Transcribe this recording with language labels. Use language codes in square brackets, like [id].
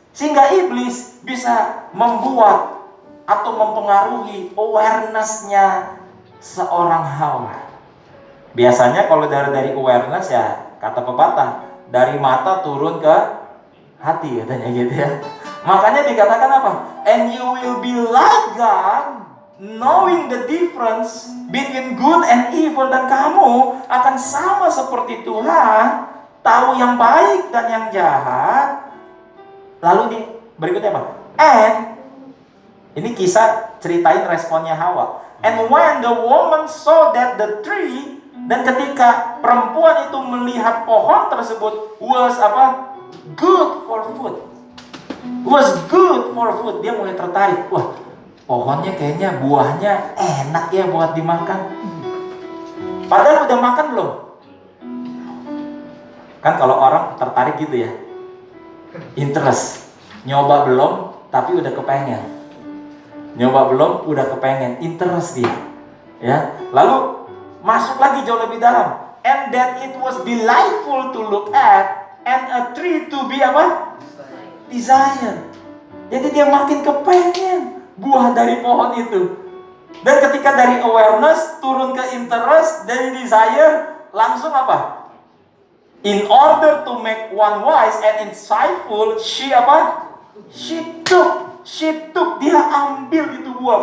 [id] Sehingga iblis bisa membuat atau mempengaruhi awareness-nya seorang Hawa. Biasanya kalau dari awareness ya kata pepatah, dari mata turun ke hati katanya gitu ya. Makanya dikatakan apa? [en] And you will be like God, knowing the difference between good and evil. [id] Dan kamu akan sama seperti Tuhan, tahu yang baik dan yang jahat. Lalu nih berikutnya apa? And ini kisah ceritain responnya Hawa. [en] And when the woman saw that the tree, [id] dan ketika perempuan itu melihat pohon tersebut [en] was apa? Good for food. Was good for food. [id] Dia mulai tertarik. Wah, pohonnya kayaknya buahnya enak ya buat dimakan. Padahal udah makan belum? Kan kalau orang tertarik gitu ya, interest. Nyoba belum, tapi udah kepengen. Nyoba belum, udah kepengen. Interest dia. Ya. Lalu masuk lagi jauh lebih dalam. [en] And that it was delightful to look at, and a tree to be apa? Desire. [id] Jadi dia makin kepengen buah dari pohon itu. Dan ketika dari awareness turun ke interest, dari desire langsung apa? [en] In order to make one wise and insightful, she apa? She took, [id] dia ambil itu buah.